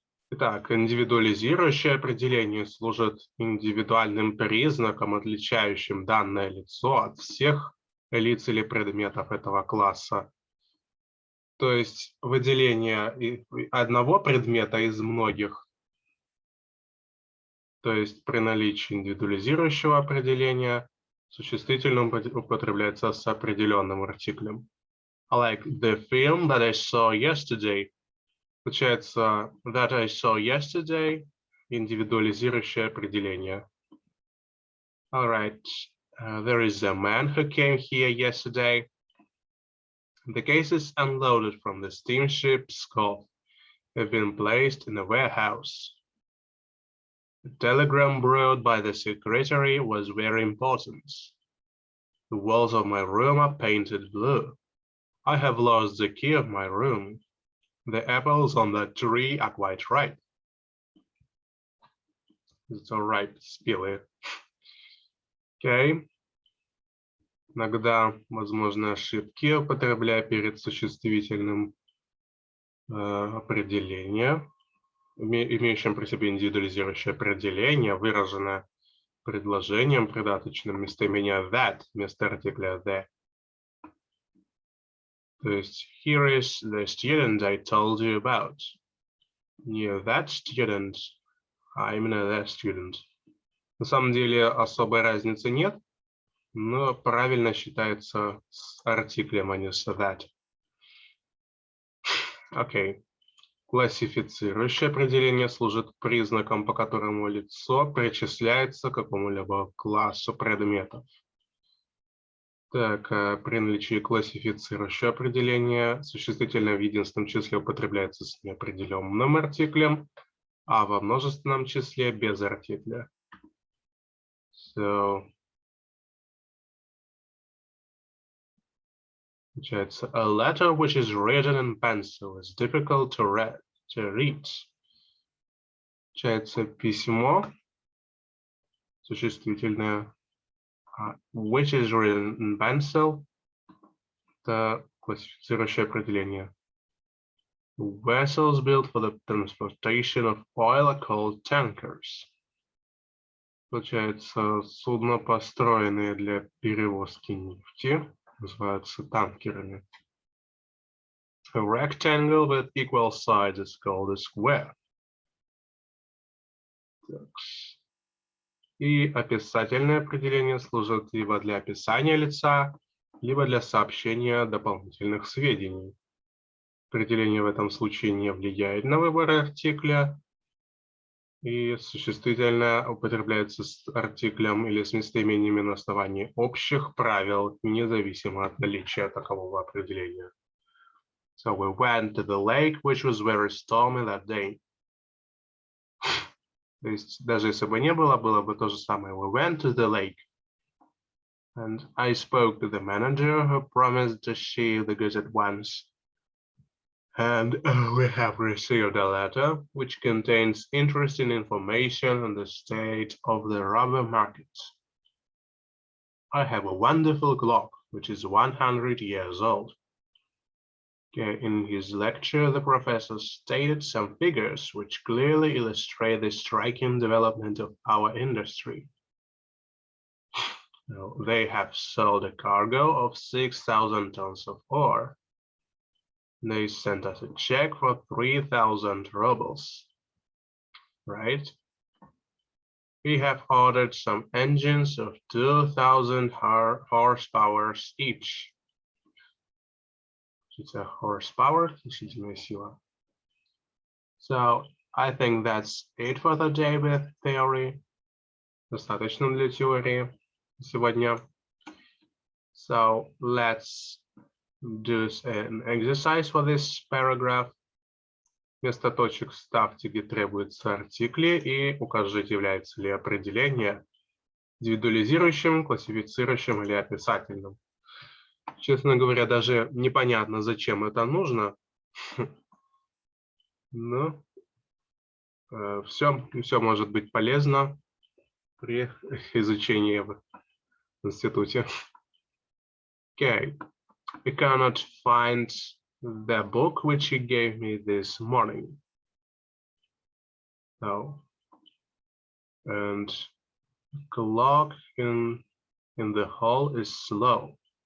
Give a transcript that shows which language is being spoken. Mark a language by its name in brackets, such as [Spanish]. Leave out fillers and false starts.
[Russian] Итак, индивидуализирующее определение служит индивидуальным признаком, отличающим данное лицо от всех лиц или предметов этого класса. То есть выделение одного предмета из многих, то есть при наличии индивидуализирующего определения, существительным употребляется с определенным артиклем. [English] Like the film that I saw yesterday. [Russian] Получается, [English] that I saw yesterday, [Russian] индивидуализирующее определение. [English] All right, there is a man who came here yesterday. The cases unloaded from the steamship's Gulf have been placed in a warehouse. The telegram brought by the secretary was very important. The walls of my room are painted blue. I have lost the key of my room. The apples on the tree are quite ripe. It's all right, [Russian] спелые. Окей. Иногда возможны ошибки, употребляя перед существительным определение, имеющим при себе индивидуализирующее определение, выраженное предложением придаточным местоимения that вместо артикля the. То есть, [English] here is the student I told you about. [Russian] Не [English] that student, [Russian] а именно [English] the student. [Russian] На самом деле особой разницы нет, но правильно считается с артиклем, а не с that. Окей. Классифицирующее определение служит признаком, по которому лицо причисляется к какому-либо классу предметов. Так, при наличии классифицирующего определения существительное в единственном числе употребляется с неопределенным артиклем, а во множественном числе без артикля. [English] So, [Russian] получается, [English] a letter which is written in pencil is difficult to read. [Russian] Получается, письмо, существительное, [English] which is written in pencil, [Russian] это классифицирующее определение. [English] Vessels built for the transportation of oil are called tankers. [Russian] Получается, судно, построенные для перевозки нефти, называются танкерами. [English] A rectangle with equal sides is called a square. [Russian] И описательное определение служит либо для описания лица, либо для сообщения дополнительных сведений. Определение в этом случае не влияет на выбор артикля, и существительное употребляется с артиклем или с местоимениями на основании общих правил, независимо от наличия такового определения. [English] So we went to the lake, which was very stormy that day. [Russian] То есть даже если бы не было, было бы то же самое. [English] We went to the lake. And I spoke to the manager who promised to ship the goods at once. And we have received a letter which contains interesting information on the state of the rubber market. I have a wonderful clock, which is 100 years old. In his lecture, the professor stated some figures which clearly illustrate the striking development of our industry. Now, they have sold a cargo of 6,000 tons of ore. They sent us a check for 3,000 rubles. right? We have ordered some engines of 2,000 horsepower each. It's a horsepower, [Russian] существительная сила. [English] So I think that's it for the day with theory. [Russian] Достаточно для теории сегодня. [English] So let's do an exercise for this paragraph. [Russian] Вместо точек ставьте, где требуются артикли, и укажите, является ли определение индивидуализирующим, классифицирующим или описательным. Честно говоря, даже непонятно, зачем это нужно. Но все может быть полезно при изучении в институте. [English] Okay. I cannot find the book which you gave me this morning. So, and clock in the hall is slow.